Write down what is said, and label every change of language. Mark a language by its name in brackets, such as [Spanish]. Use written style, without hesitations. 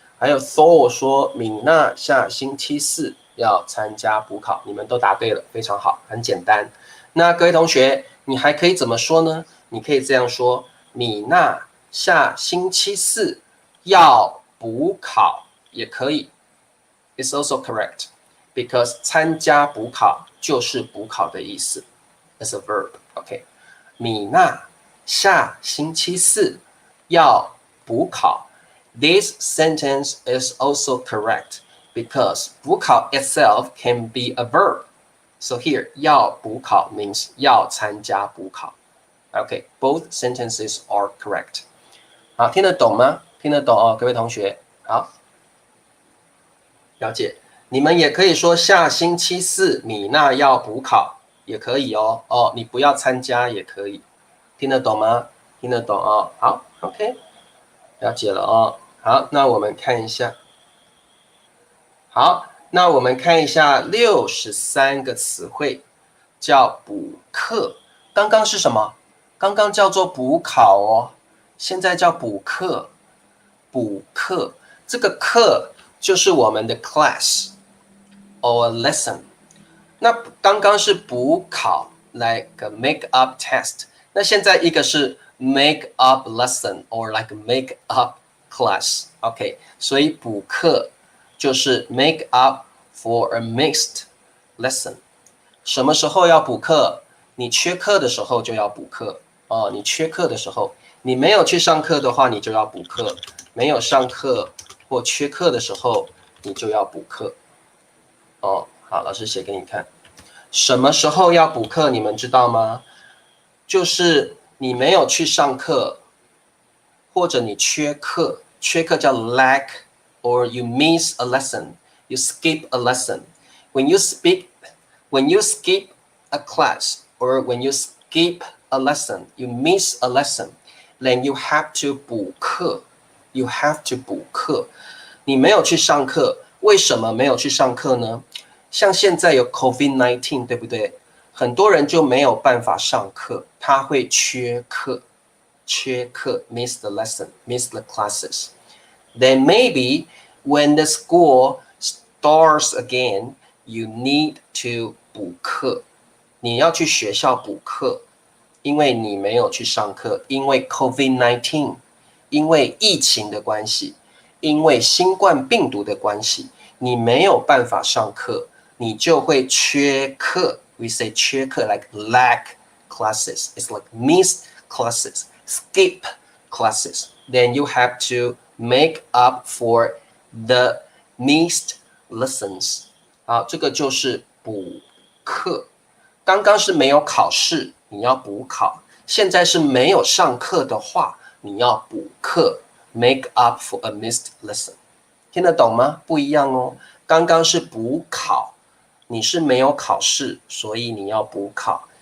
[Chinese] 还有 Thor 说米娜下星期四要参加补考，你们都答对了，非常好，很简单。那各位同学，你还可以怎么说呢？你可以这样说：米娜下星期四要补考也可以。 [English] It's also correct because [Chinese] 参加补考就是补考的意思 [English] as a verb. [Chinese] OK， 米娜下星期四要补考。 [English] This sentence is also correct because 补考 itself can be a verb. So here [Chinese] 要补考 [English] means [Chinese] 要参加补考。 [English] OK, both sentences are correct. [Chinese] 好，听得懂吗？听得懂哦，各位同学。好。了解，你们也可以说下星期四米娜要补考，也可以哦。哦，你不要参加也可以，听得懂吗？听得懂哦。好 ，OK， 了解了哦。好，那我们看一下。好，那我们看一下63个词汇，叫补课。刚刚是什么？刚刚叫做补考哦，现在叫补课。补课，这个课就是我们的 [English] class or lesson。 [Chinese] 那刚刚是补考 [English] like a make up test， [Chinese] 那现在一个是 [English] make up lesson or like make up class。 [Chinese] OK， 所以补课就是 [English] make up for a mixed lesson。 [Chinese] 什么时候要补课？你缺课的时候就要补课哦。你缺课的时候，你没有去上课的话，你就要补课。没有上课或缺课的时候，你就要补课。哦，好，老师写给你看。什么时候要补课？你们知道吗？就是你没有去上课，或者你缺课，缺课叫 [English] lack or you miss a lesson, [Chinese] you skip a lesson. [English] When you skip a class or when you skip a lesson, you miss a lesson, then you have to [Chinese] 补课。 [English] You have to [Chinese] 补课，你没有去上课，为什么没有去上课呢？像现在有 COVID-19， 对不对？很多人就没有办法上课，他会缺课 [English] miss the lesson, miss the classes. Then maybe when the school starts again, you need to [Chinese] 补课，你要去学校补课，因为你没有去上课，因为 COVID-19。因为疫情的关系，因为新冠病毒的关系，你没有办法上课，你就会缺课。 [English] We say [Chinese] 缺课 [English] like lack classes. It's like miss classes, skip classes. Then you have to make up for the missed lessons. [Chinese] 好，这个就是补课。刚刚是没有考试，你要补考；现在是没有上课的话，你要补课 ， [English] make up for a missed lesson。 [Chinese] 听得懂吗？不一样哦。刚刚是补考，你是没有考试，所以你要补考。